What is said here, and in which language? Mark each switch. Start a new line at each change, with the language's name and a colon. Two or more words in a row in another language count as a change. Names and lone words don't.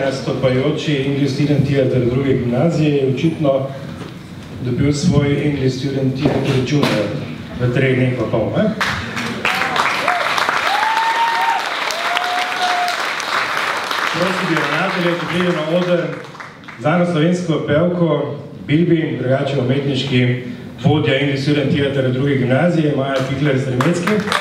Slovenian: nastopajoči English Student Theatre druge gimnazije je očitno dobil svoj English Student Theatre Junior v 3 dneh pa pol. Prosim bi ravnatelje, če pride na oder znano slovensko pevko Bilbi, drugače umetniški vodja English Student Theatre druge gimnazije, Maja Pikler-Stremecki.